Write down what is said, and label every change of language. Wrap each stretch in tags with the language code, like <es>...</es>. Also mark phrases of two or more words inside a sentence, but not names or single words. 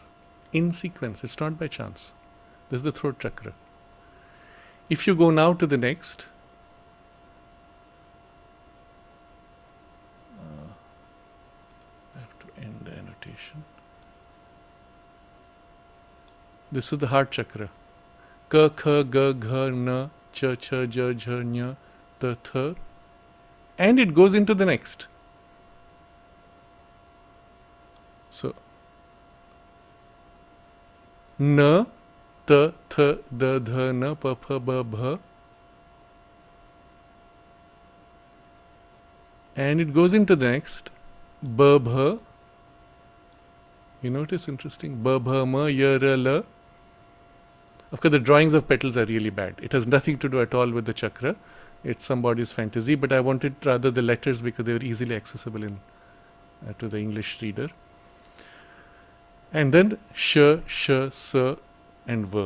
<en>In sequence, it's not by chance. This is the throat chakra. If you go now to the next, I have to end the annotation. This is the heart chakra.</en> <sa>Ka, kha, ga, gha, na, cha, cha, ja, jha, nya, ta, tha.</sa> <en>And it goes into the next. So,</en> <sa>na, ta, tha, da, dha, na, pa, pha, ba, bha.</sa> <en>And it goes into the next.</en> <sa>Ba, bha.</sa> <en>You notice interesting.</en> <sa>Ba, bha, ma, ya, ra, la.</sa> <en>Of course, the drawings of petals are really bad. It has nothing to do at all with the chakra. It's somebody's fantasy, but I wanted rather the letters because they were easily accessible to the English reader. And then sh, sa, and va.</en>